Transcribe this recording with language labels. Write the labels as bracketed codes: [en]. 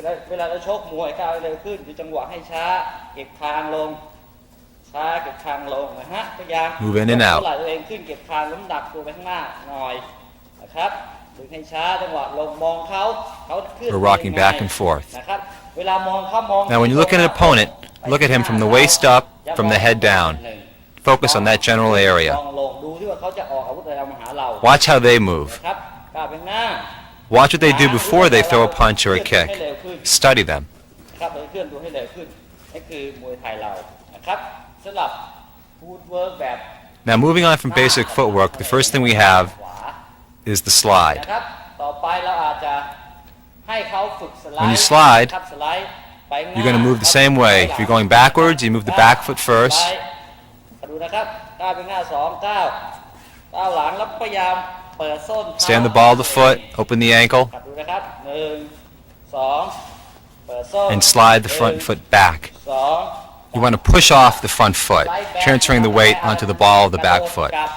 [th] เวลาเราชกมวยก้าวเร็วขึ้นดูจังหวะให้ช้าเก็บคางลงช้าเก็บคางลงนะฮะพยายาม [en] Move in and out. [th] ไหลตัวเองขึ้นเก็บคางน้ำหนักตัวไปข้างหน้าหน่อยนะครับดึงให้ช้าจังหวะลงมองเขาขึ้น [en] We're rocking back and forth. [th] นะครับเวลามองเขามอง [en] Now when you look at an opponent, look at him from the waist up, from the head down. Focus on that general area. [th] ลงดูที่ว่าเขาจะออกอาวุธอะไรมาหาเรา [en] Watch how they move. [th] นะครับก้าวไปข้างหน้า [en] Watch what they do before they throw a punch or a kick. Study them. [th] ครับเราเคลื่อนตัวให้เร็วขึ้นนี่คือมวยไทยเรานะครับสำหรับฟูดเวิร์กแบบ [en] Now moving on from basic footwork, the first thing we have is the slide. [th] นะครับต่อไปเราอาจจะให้เขาฝึกสไลด์ [en] When you slide, [th] ครับสไลด์ไปข้างหน้า [en] you're going to move the same way. If you're going backwards, you move the back foot first. [th] ดูนะครับก้าวไปข้างหน้า2ก้าวหลังแล้วพยายามเปิดส้น [en] Stay on the ball of the foot, open the ankle, [th] ดูนะครับ1 2เปิดส้น [en] and slide the front foot back. [th] 2 [en] You want to push off the front foot, transferring the weight onto the ball of the back foot.